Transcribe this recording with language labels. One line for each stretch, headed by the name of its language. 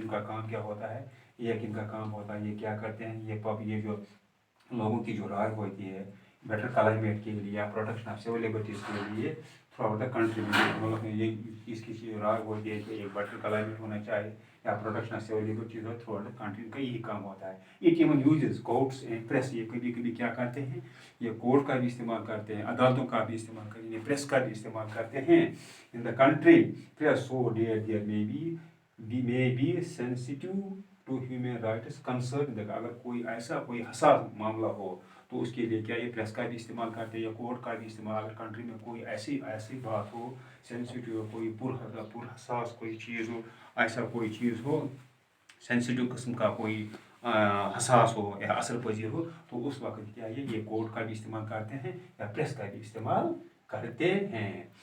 Urdu: ان کا کام کیا ہوتا ہے، ایک ان کا کام ہوتا ہے، یہ کیا کرتے ہیں، یہ جو لوگوں کی جو رائے ہوتی ہے بیٹر کلائمیٹ کے لیے یا پروٹیکشن آف سول لبرٹیز کے لیے
English: throughout the country
Urdu: میں، یہ اس کی رائے ہوتی ہے کہ ایک بیٹر کلائمیٹ ہونا چاہیے یا protection of civil liberties ہو through out the country. کا یہی کام ہوتا ہے.
English: It even uses courts and press.
Urdu: یہ کبھی کبھی کیا کرتے ہیں، یہ کورٹ کا بھی استعمال کرتے ہیں، عدالتوں کا بھی استعمال کرتے ہیں، پریس کا بھی استعمال کرتے ہیں
English: In the country.
Urdu: So there
English: may be sensitive to human rights concern.
Urdu: اگر کوئی حساس معاملہ ہو تو اس کے لیے کیا یہ پریس کا بھی استعمال کرتے ہیں یا کورٹ کا بھی استعمال. اگر کنٹری میں کوئی ایسی بات ہو، سینسیٹیو، کوئی پر حساس کوئی چیز ہو، ایسا کوئی چیز ہو، سینسیٹیو قسم کا کوئی حساس ہو یا اثر پذیر ہو، تو اس وقت کیا یہ کورٹ کا بھی استعمال کرتے ہیں یا پریس کا بھی استعمال کرتے ہیں.